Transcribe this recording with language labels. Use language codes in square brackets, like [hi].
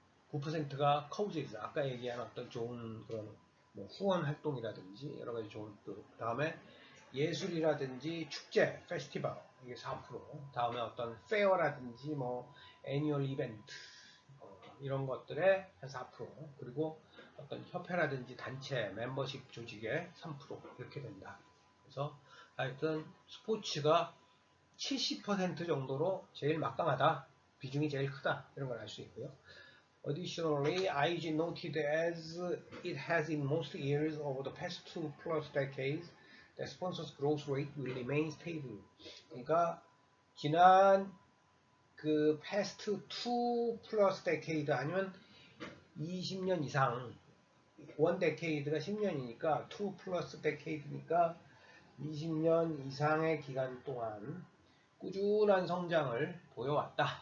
[ko] 9%가 커우즈이즈, 아까 얘기한 어떤 좋은 그런 뭐 후원 활동이라든지 여러 가지 좋은 그 다음에 예술이라든지 축제, 페스티벌 이게 4%, 다음에 어떤 페어라든지 뭐 애니얼 이벤트 이런 것들에 한 4%, 그리고 어떤 협회라든지 단체, 멤버십 조직의 3% 이렇게 된다. 그래서 하여튼 스포츠가 70% 정도로 제일 막강하다. 비중이 제일 크다. 이런 걸 알 수 있고요. [en] Additionally, IG noted as it has in most years over the past 2+ decades, the sponsors growth rate will remain stable. [ko] 그러니까 지난 그 [en] past 2+ decade [ko] 아니면 20년 이상 원 데케이드가 10년이니까 2 플러스 데케이드니까 20년 이상의 기간 동안 꾸준한 성장을 보여왔다.